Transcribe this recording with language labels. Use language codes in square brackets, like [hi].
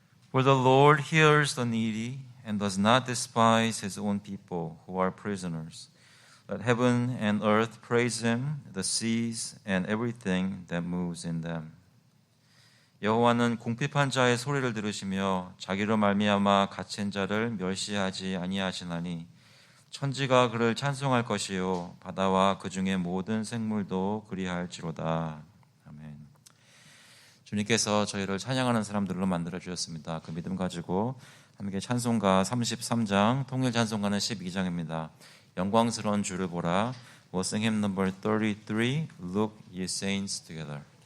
[en] For the Lord hears the needy and does not despise his own people who are prisoners. Let heaven and earth praise him, the seas and everything that moves in them. [ko] 여호와는 궁핍한 자의 소리를 들으시며 자기로 말미암아 갇힌 자를 멸시하지 아니하시나니 천지가 그를 찬송할 것이요 바다와 그 중에 모든 생물도 그리할지로다. 아멘. 주님께서 저희를 찬양하는 사람들로 만들어 주셨습니다. 그 믿음 가지고 함께 찬송가 33장, 통일 찬송가는 12장입니다. 영광스러운 주를 보라. [en] We'll sing hymn number 33, Look ye saints together.